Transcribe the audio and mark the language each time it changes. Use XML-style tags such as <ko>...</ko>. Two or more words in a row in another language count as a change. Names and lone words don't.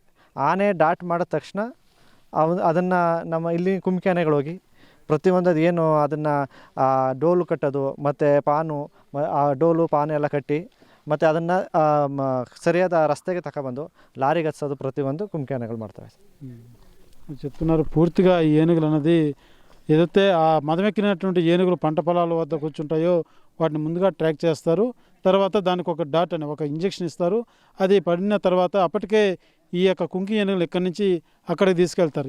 <kn>ಆನೆ ಡಾಟ್ ಮಾಡಿದ ತಕ್ಷಣ ಅದನ್ನು ನಮ್ಮ ಇಲ್ಲಿ ಕುಂಕಿ ಆನೆಗಳು ಹೋಗಿ ಪ್ರತಿಯೊಂದು ಅದು ಏನು ಅದನ್ನು ಡೋಲು ಕಟ್ಟೋದು ಮತ್ತು ಪಾನು, ಡೋಲು ಪಾನು ಎಲ್ಲ ಕಟ್ಟಿ ಮತ್ತು ಅದನ್ನು ಸರಿಯಾದ ರಸ್ತೆಗೆ ತಗೊಬಂದು లారీకి ಹಚ್ಚೋದು ప్రతిಯೊಂದು ಕುಂಕಿ ಆನೆಗಳು ಮಾಡ್ತವೆ.</kn> <te>చెప్తున్నారు పూర్తిగా ఈ ఏనుగులు అన్నది ఏదైతే ఆ మదమెక్కినటువంటి ఏనుగులు పంట పొలాల వద్ద కూర్చుంటాయో వాటిని ముందుగా ట్రాక్ చేస్తారు. తర్వాత దానికి ఒక డాట్ అని ఒక ఇంజెక్షన్ ఇస్తారు. అది పడిన తర్వాత అప్పటికే ఈ యొక్క కుంకి ఏనుగులు ఇక్కడి నుంచి అక్కడికి తీసుకెళ్తారు.</te>